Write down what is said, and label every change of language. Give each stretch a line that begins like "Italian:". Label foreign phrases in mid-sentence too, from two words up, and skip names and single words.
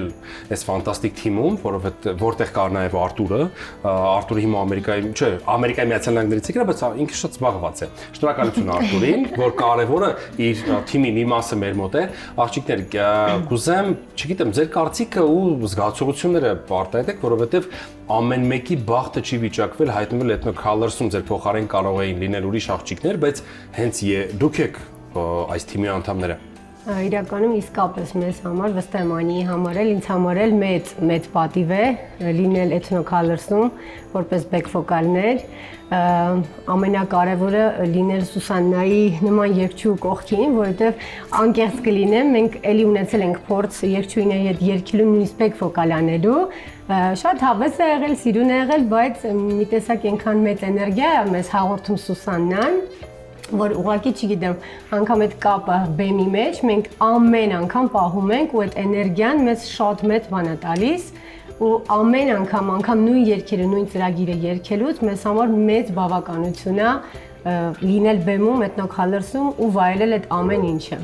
Armenian: այս ֆանտաստիկ թիմում, որտեղ կար նաեւ Արտուրը հիմա Ամերիկայի Միացյալ Նահանգներից եկել է, բայց ինքը շատ զբաղված է։ Շնորհակալություն Արտուրին, որ կարևորը իր թիմի մի մասը մեր մոտ է։ Աղջիկներ, կուզեմ, չգիտեմ, ձեր կարծիքը ու զգացողությունները արտահայտեք, որովհետեւ ամեն մեկի բախտը չի վիճակվել հայտնվել Eto Colors-ում, ձեր փոխարեն կարող էին լինել ուրիշ աղջիկներ, բայց հենց դուք եք այս թիմի անդամները։ Իրականում իսկապես մեզ համար, վստահ եմ Անիի համար էլ, ինձ համար էլ մեծ պատիվ է լինել Eto Colors-ում որպես
English: back vocal-ներ,
Armenian: ամենակարևորը լինել Սուսաննայի նման երգչու կողքին, որովհետև անկեղծ կլինեմ, մենք էլի ունեցել ենք փորձ երգչուհիների հետ երգելու նույնիսկ
English: back vocal
Armenian: անելու, շատ հավես է եղել, սիրուն է եղել, բայց մի տեսակ այնքան մեծ էներգիա է մեզ հաղորդում Սուսաննան, որ ուղղակի չգիտեմ, անգամ այդ կապը բեմի մեջ մենք ամեն անգամ պահում ենք ու այդ էներգիան մեզ շատ մեծ բան է տալիս ու ամեն անգամ նույն երգերը, նույն ծրագիրը երգելուց մեզ համար մեծ բավականություն է լինել բեմում Eto Colors-ում ու վայելել այդ ամեն ինչը։